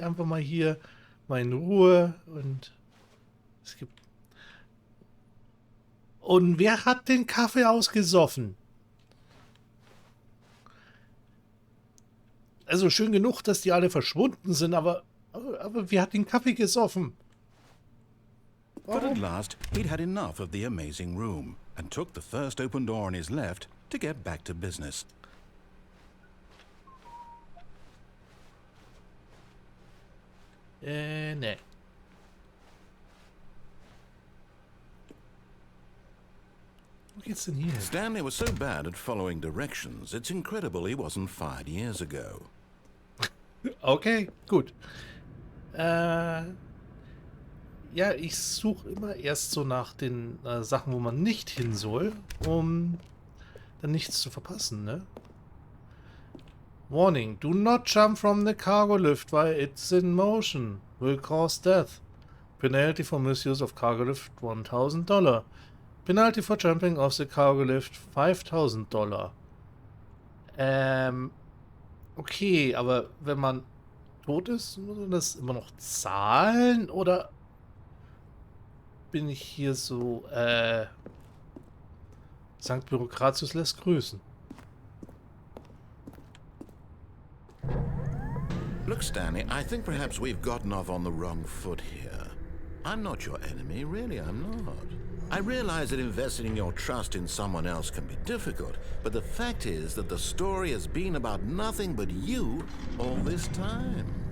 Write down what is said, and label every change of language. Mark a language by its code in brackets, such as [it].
[de] Einfach mal hier mal in Ruhe. Und es gibt... Und wer hat den Kaffee ausgesoffen? Also schön genug, dass die alle verschwunden sind, aber wer hat den Kaffee gesoffen? [en] But at [de] Warum? [en] last, he'd had enough of the amazing room and took the first open door on his left to get back to business. [de] Nee. Wo geht's denn hier hin? [en] Stanley was so bad at following directions, it's incredible he wasn't fired years ago. [de] Okay, gut. Ja, ich suche immer erst so nach den Sachen, wo man nicht hin soll, um dann nichts zu verpassen, ne? [en] Warning, do not jump from the cargo lift while it's in motion. Will cause death. Penalty for misuse of cargo lift $1,000. Penalty for jumping off the cargo lift $5,000. [de] Okay, aber wenn man tot ist, muss man das immer noch zahlen? Oder bin ich hier so, Sankt Bürokratius lässt grüßen? [en] Look, Stanley, I think perhaps we've gotten off on the wrong foot here. I'm not your enemy, really, I'm not. I realize that investing your trust in someone else can be difficult, but the fact is that the story has been about nothing but you all this time.